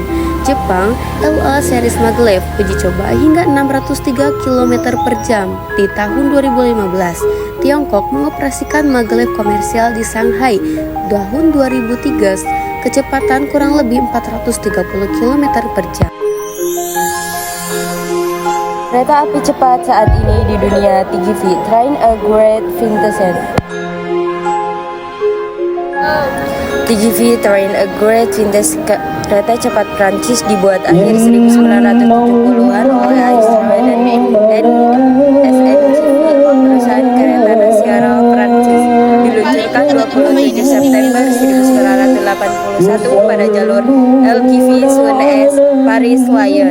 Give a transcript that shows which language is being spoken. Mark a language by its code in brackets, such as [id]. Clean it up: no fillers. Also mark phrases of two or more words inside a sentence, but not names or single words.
[id] Jepang LA series maglev uji coba hingga 603 km per jam di tahun 2015. Tiongkok mengoperasikan maglev komersial di Shanghai tahun 2003, kecepatan kurang lebih 430 km per jam. Kereta api cepat saat ini di dunia TGV, Train a Great Vitesse. TGV Train a Great Vitesse, kereta cepat Prancis dibuat akhir 1970-an oleh Alstom dan SNCF, perusahaan kereta nasional Prancis. Diluncurkan 27 September 1981 pada jalur LGV Suez Paris Lion.